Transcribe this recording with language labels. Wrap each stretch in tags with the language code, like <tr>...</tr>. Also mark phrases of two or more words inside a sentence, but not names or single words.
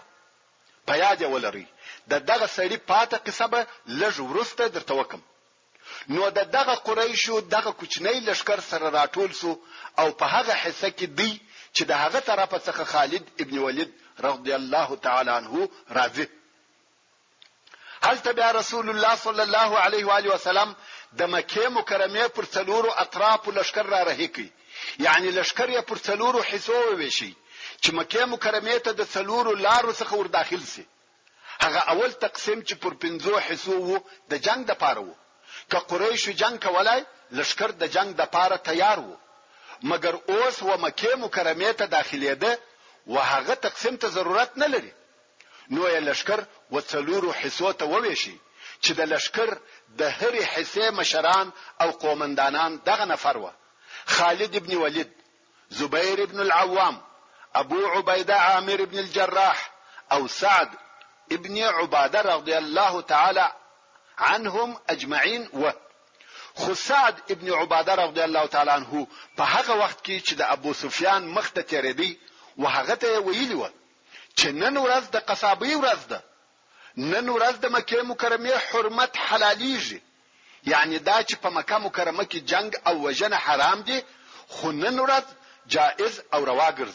<ps>په یاد ولرئ د دغه سړی پاته قصه به لږ ورسته درته وکم. نو د دغه قریشو دغه کوچنی لشکر سره راټول سو او په هغه حصہ کې دی چې د هغه طرفه څخه خالد ابن ولید</ps> <ar>رضی الله تعالی عنه</ar> <ps>راځي. هل تبع رسول الله</ps> <ar>صلی الله علیه و آله وسلم</ar> <ps>د مکې مکرمه پر څلورو اطراف لشکر را رهي کی، یعنی لشکر یې پر څلورو حصو ویشي چې مکې مکرمه ته د څلورو لارو څخه ور داخل سي. هغه اول تقسیم چې پر 5 حصو وو د جنگ د پاره وو. که قریش جنگ کولای لشکر د جنگ د پاره تیار وو، مګر اوس و مکې مکرمه ته داخليده و هغه تقسیم ته ضرورت نه لري. نو یې لشکر و څلورو حصو ته وویشي چې د لشکر د هرې حصې مشران او قومندانان دغه نفر و: خالد ابن ولید، زبیر ابن العوام، ابو عبیده عامر ابن الجراح او سعد ابن عباده</ps> <ar>رضی الله تعالی عنهم اجمعین.</ar> <ps>و خو سعد ابن عباده</ps> <ar>رضی الله تعالی عنه</ar> <ps>په هغه وخت کې چې د ابو سفیان مخ ته تیرېدی و هغه ته ویلی و چې نن ورځ د قصابی ورځ ده، نن ورځ د مکې مکرمه حرمت حلالیږي، یعنی دا چې په مکه مکرمه کې جنگ او وجنه حرام دي، خو نن ورځ جائز او روا ګرځي.</ps>